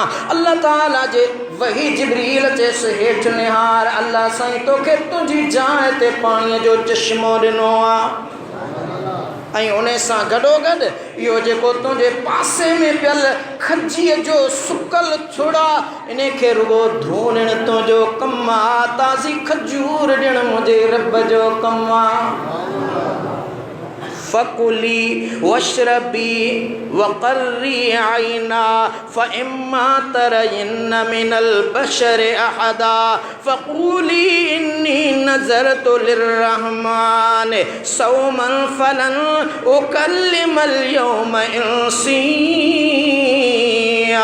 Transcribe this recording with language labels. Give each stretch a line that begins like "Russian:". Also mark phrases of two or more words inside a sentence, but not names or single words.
Sindhi: अल्लाह ताला जे वही जिब्रील चयसि हेठि निहार, अल्लाह साईं तोखे तुंहिंजी जाइ ते पाणीअ जो चश्मो ॾिनो आहे, ऐं उन सां गॾोगॾु इहो जेको तुंहिंजे पासे में पियल खजीअ जो सुकल छुड़ा इन खे रुगो धोइण तुंहिंजो कमु आहे, ताज़ी खजूर ॾियणु मुंहिंजे रब जो कमु आहे।
Arabic: فكلي واشربي وقري عينا فإما ترين من البشر أحدا فقولي إني نذرت للرحمن صوما فلن أكلم اليوم إنسيا.